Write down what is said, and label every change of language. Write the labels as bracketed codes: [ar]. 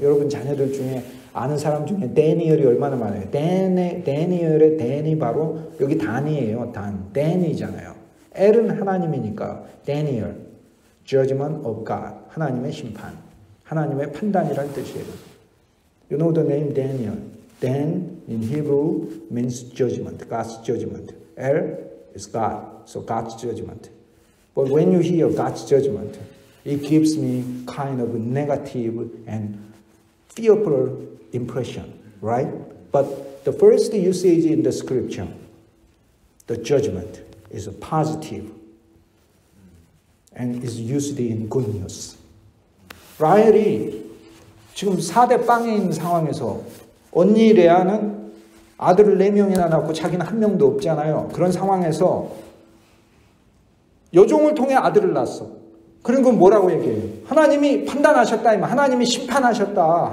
[ko] 여러분 자녀들 중에 아는 사람 중에 데니얼이 얼마나 많아요. 데니얼의 데니 바로 여기 단이에요. 단. 데니잖아요. 엘은 하나님이니까 데니얼. [en] Judgment of God. [ko] 하나님의 심판. 하나님의 판단이라는 뜻이에요. [en] You know the name Daniel. Dan in Hebrew means judgment, God's judgment. El is God, so God's judgment. But when you hear God's judgment, it gives me kind of negative and fearful impression, right? But the first usage in the scripture, the judgment is positive and is used in good news. [ko] 라헬이 지금 4대 빵에 있는 상황에서 언니 레아는 아들을 4명이나 낳고 자기는 1명도 없잖아요. 그런 상황에서 여종을 통해 아들을 낳았어. 그런 건 뭐라고 얘기해요? 하나님이 판단하셨다. 하나님이 심판하셨다.